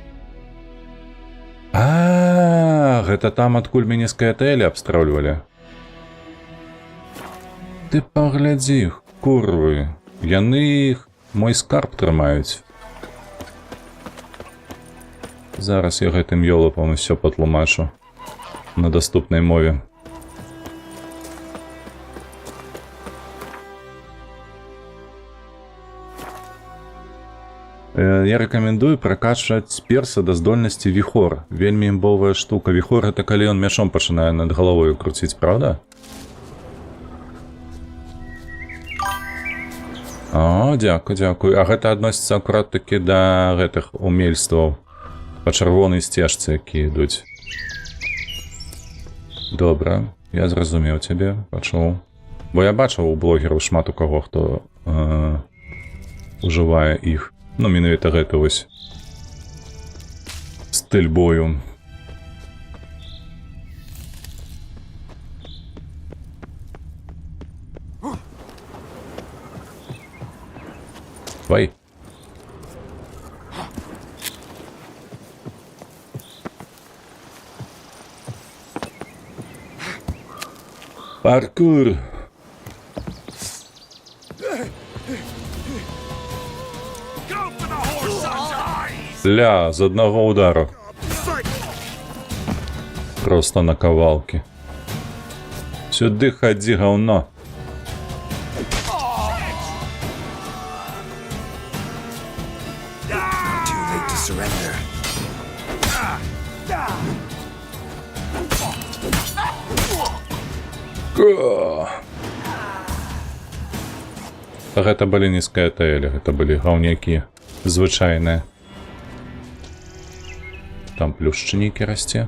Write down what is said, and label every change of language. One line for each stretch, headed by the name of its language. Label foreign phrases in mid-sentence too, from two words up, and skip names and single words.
Belarusian: Гэта там, адкуль мяне з каэтэлі абстрэльвалі. Ты паглядзі, курвы. Яны мой скарб трымаюць. Зараз я гэтым ёлапам усё патлумачу. На доступной мове.
Russian: Я рекомендую прокачивать перса
Ukrainian: до здольности вихор.
Belarusian: Вельмі імбовая штука. Вихор — это калі ён мячом пачынае над головою крутить, правда? О, дзякуй. А гэта адносіцца акурат таки да гэтых умельстваў па чырвонай сцежцы, якія ідуць. Добра, я зразумеў цябе, пачуў. Бо я бачыў у блогераў шмат у каго, хто ужывае іх. Ну, менавіта гэта вось стыль бою. Давай. Паркур.
Ukrainian: Ля, з одного удару. Просто на кавалки. Сюди ходи, говно.
English: Too late to surrender.
Belarusian: Гэта былі нізкая таэлі, гэта былі гаўнякі звычайныя. Там плюшчы нейкі расце.